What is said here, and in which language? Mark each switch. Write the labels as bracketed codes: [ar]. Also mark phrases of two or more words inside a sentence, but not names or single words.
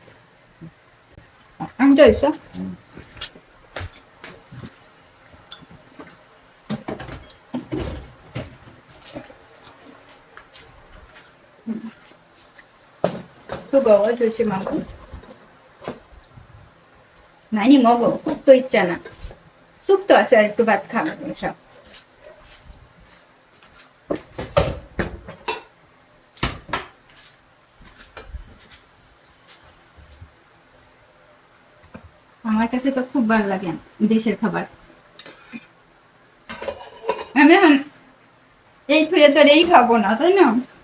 [ko] 앉아있어? 뜨거워 조심하고. 많이 먹어. 국도 있잖아. 쑥도 왔어. 또 밥 가면서. [bn] আমার কাছে তো খুব ভালো লাগে দেশের খাবার। আমি এখন এই খুঁজে তো এই খাবো না, তাই না?